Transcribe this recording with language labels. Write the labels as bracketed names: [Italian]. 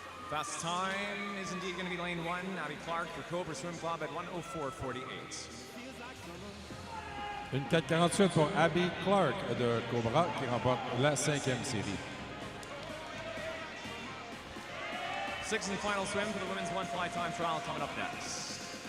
[English] Fast time is indeed going to be lane 1, Abby Clark for Cobra Swim Club at 1:04.48. [French] Une 4:48 pour Abby Clark de Cobra qui remporte la 5e série. [English] Sixth and final swim for the women's one fly time trial coming up next.